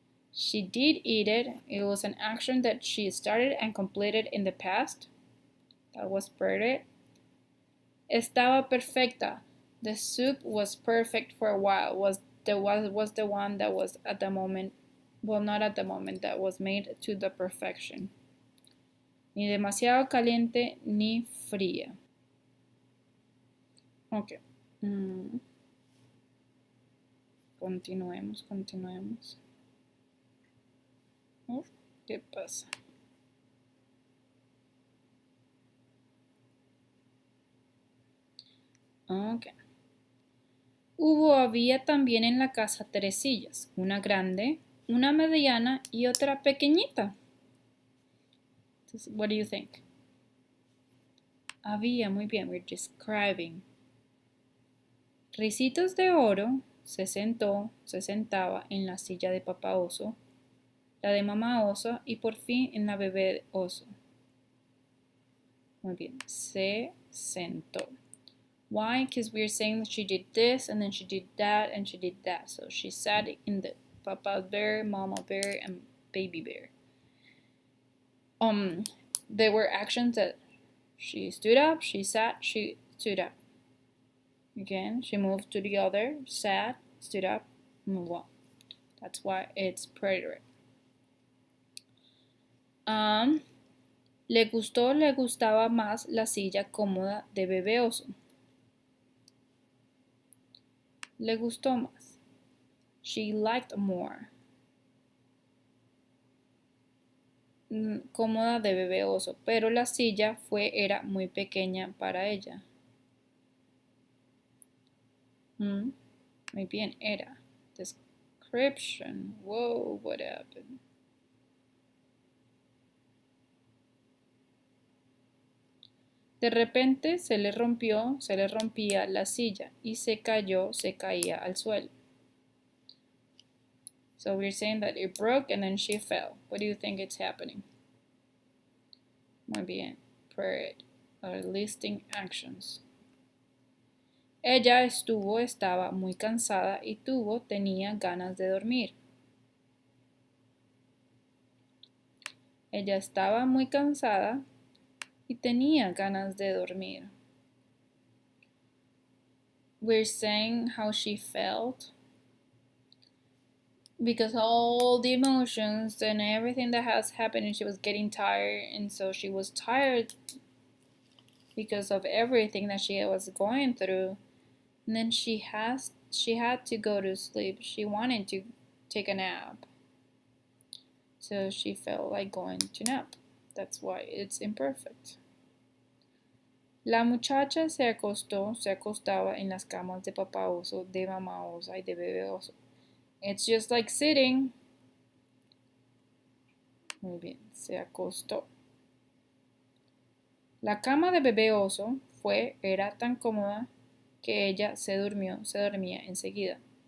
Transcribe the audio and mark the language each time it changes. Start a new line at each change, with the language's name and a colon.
English: She did eat it. It was an action that she started and completed in the past. That was perfect.
Spanish: Estaba perfecta.
English: The soup was perfect for a while. Was the one that was at the moment Well, not at the moment. That was made to the perfection.
Spanish: Ni demasiado caliente ni fría. Ok. Continuemos. Uf, ¿qué pasa? Ok. Había también en la casa 3 sillas, una grande, una mediana y otra pequeñita.
English: What do you think?
Spanish: Había, muy bien,
English: we're describing.
Spanish: Ricitos de Oro se sentaba en la silla de papá oso, la de mamá oso y por fin en la bebé oso. Muy bien, se sentó. Why?
English: Because we're saying that she did this and then she did that and she did that. So she sat in the papa bear, mama bear, and baby bear. There were actions that she stood up, she sat, she stood up. Again, she moved to the other, sat, stood up, move on. That's why it's preterite.
Spanish: Le gustaba más la silla cómoda de bebé oso. Le gustó más.
English: She liked more.
Spanish: Cómoda de bebé oso, pero la silla era muy pequeña para ella. Muy bien, era. Description.
English: Whoa, what happened?
Spanish: De repente se le rompía la silla y se caía al suelo.
English: So we're saying that it broke and then she fell. What do you think it's happening?
Spanish: Muy bien.
English: Period. Listing actions.
Spanish: Ella estaba muy cansada y tenía ganas de dormir. Ella estaba muy cansada y tenía ganas de dormir.
English: We're saying how she felt because all the emotions and everything that has happened, and she was getting tired, and so she was tired because of everything that she was going through. And then she had to go to sleep. She wanted to take a nap. So she felt like going to nap. That's why it's imperfect.
Spanish: La muchacha se acostaba en las camas de papá oso, de mamá osa y de bebé oso.
English: It's just like sitting.
Spanish: Muy bien, se acostó. La cama de bebé oso era tan cómoda que ella se dormía enseguida.